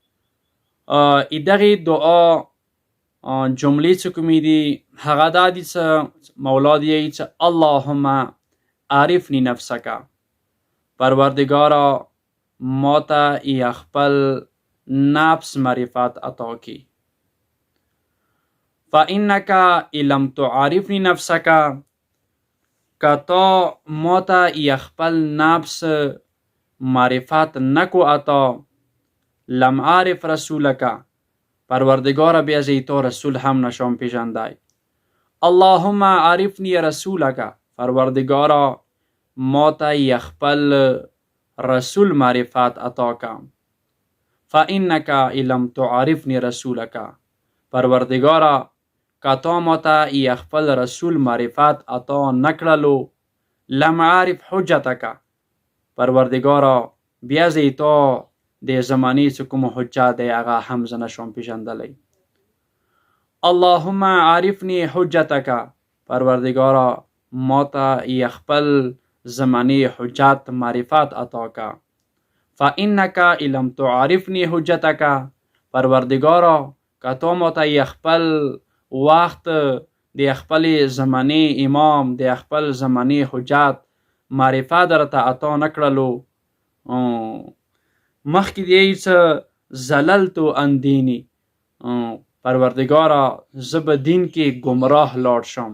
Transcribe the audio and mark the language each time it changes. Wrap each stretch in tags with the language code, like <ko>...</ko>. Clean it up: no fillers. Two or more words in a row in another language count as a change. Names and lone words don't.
<ps>دغې دعا جملې چې کومې دي هغه دا دي چې مولا دی چې</ps> <ar>اللهم عرفني نفسک،</ar> <ps>پروردگارا ما ته خپل نفس معرفت عطا کی.</ps> <ar>فإنک إن لم تعرفني نفسک،</ar> <ps>که تا ما ته خپل نفس معرفت نکو عطا،</ps> <ar>لم عرف رسولک،</ar> <ps>پروردگارا بیا زی تا رسول هم نشان پیژندی.</ps> <ar>اللهم عرفني رسولک،</ar> <ps>پروردگارا ما ته خپل رسول معرفت عطا کا.</ps> <ar>فإنک إن لم تعرفني رسولک،</ar> <ps>پروردگارا که تا ما ته خپل رسول معرفت عطا نکړلو،</ps> <ar>لم عرف حجتک،</ar> <ps>پروردگارا بیا زی تا د زمانې چې کوم حجت دی هغه هم زه نشم پیژندلی.</ps> <ar>اللهم عرفني حجتک،</ar> <ps>پروردگارا ما ته خپل زمانې حجت معرفت عطا کا.</ps> <ar>فإنک إن لم تعرفني حجتک،</ar> <ps>پروردگارا که تا ما ته خپل وخت د خپل زمانې امام د خپل زمانې حجت معرفت درته عطا نکړلو، مخکې دی چې</ps> <ar>زللت عن دیني،</ar> <ps>پروردگارا زه به دین کې گمراه لاړ شم.</ps>